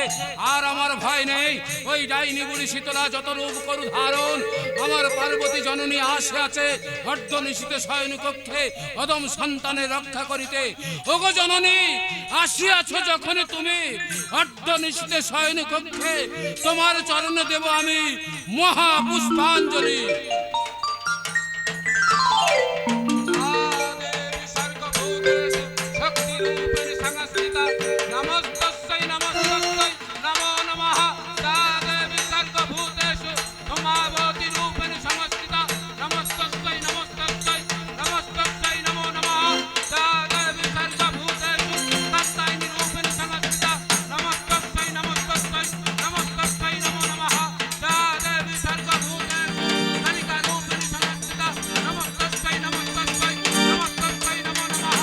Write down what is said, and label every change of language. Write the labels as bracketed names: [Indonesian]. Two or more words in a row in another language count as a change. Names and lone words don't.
[Bangla] আর আমার ভয় নেই, ওই ডাইনি বুড়ি শীতলা যত রূপ করু ধারণ, আমার পার্বতী জননী আসিয়াছে অর্ধনিশীতে শয়ন কক্ষে অদম সন্তানের রক্ষা করিতে। ওগো জননী আসিয়াছ যখন তুমি অর্ধনিশীতে শয়ন কক্ষে, তোমার চরণে দেব আমি মহাপুষ্পাঞ্জলি। [Sanskrit] নমস্তস্যৈ নমস্তস্যৈ নমো নমঃ। সা দেবী সর্বভূতেষু ধূমাবতী রূপেণ সংস্থিতা। নমস্তস্যৈ নমস্তস্যৈ নমস্তস্যৈ নমো নমঃ। সা দেবী সর্বভূতেষু তত্ত্বাইনী রূপেণ সংস্থিতা। নমস্তস্যৈ নমস্তস্যৈ নমস্তস্যৈ নমো নমঃ। সা দেবী সর্বভূতেষু কলিকা রূপেণ সংস্থিতা। নমস্তস্যৈ নমস্তস্যৈ নমস্তস্যৈ নমো নমঃ।